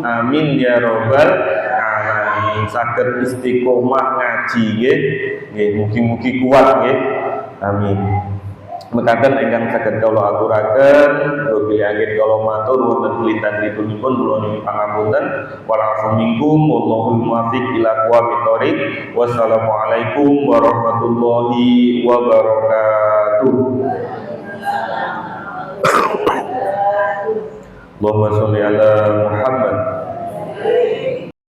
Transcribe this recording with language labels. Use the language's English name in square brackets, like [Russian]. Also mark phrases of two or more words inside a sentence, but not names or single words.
[Arabic] آمين يا رب العالمين. [Javanese] Saged istiqomah ngaji nggih, mugi-mugi kuat nggih. Amin. mekaten ingkang saged kula aturaken bilih anggen kula matur wonten kulitan ditunipun kula nyuwun pangapunten [Arabic] ولكم منكم والله الموفق إلى أقوم الطريق. والسلام عليكم ورحمة الله وبركاته. اللهم صل على محمد.